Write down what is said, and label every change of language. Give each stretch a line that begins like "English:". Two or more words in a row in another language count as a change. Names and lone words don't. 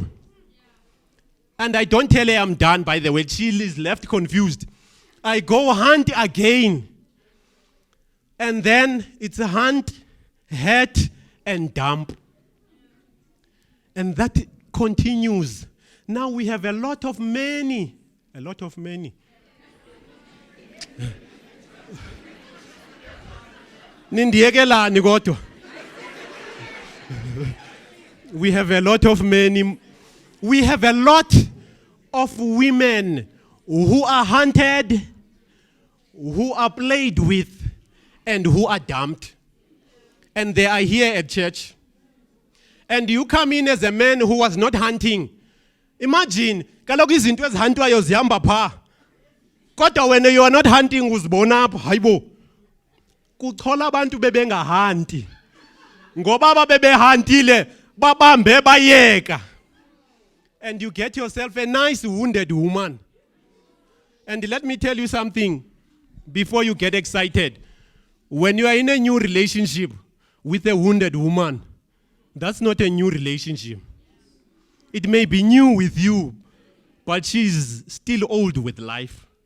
English: And I don't tell her I'm done, by the way. She is left confused. I go hunt again. And then it's a hunt, hurt, and dump. And that continues. Now we have a lot of many.
Xhosa: Nindiyekelani kodwa.
English: We have a lot of many. We have a lot of women who are hunted, who are played with, and who are dumped. And they are here at church. And you come in as a man who was not hunting. Imagine,
Xhosa: kaloku izinto ezihantwayo zihamba pha.
English: Kodwa when you are not hunting
Xhosa: uzibona apha, hayibo. Kuchola abantu bebengahanti. Ngoba babebehantile babambe bayeka.
English: And you get yourself a nice wounded woman. And let me tell you something before you get excited. When you are in a new relationship with a wounded woman, that's not a new relationship. It may be new with you, but she's still old with life.